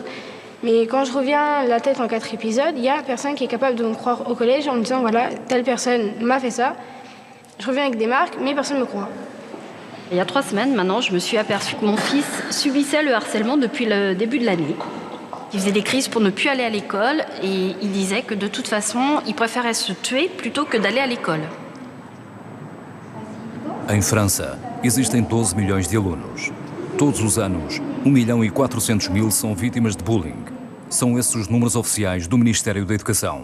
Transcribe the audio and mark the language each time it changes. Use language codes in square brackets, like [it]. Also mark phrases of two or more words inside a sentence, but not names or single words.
[fr] Mais quand je reviens la tête en 4 épisodes, il y a personne qui est capable de me croire au collège en me disant voilà, telle personne m'a fait ça. Je reviens avec des marques, mais personne ne me croit. Il y a 3 semaines maintenant, je me suis aperçue que mon fils subissait le harcèlement depuis le début de l'année. Il faisait des crises pour ne plus aller à l'école et il disait que de toute façon, il préférait se tuer plutôt que d'aller à l'école. [pt] Em França, existem 12 milhões de alunos. Todos os anos, 1.400.000 são vítimas de bullying. São esses os números oficiais do Ministério da Educação.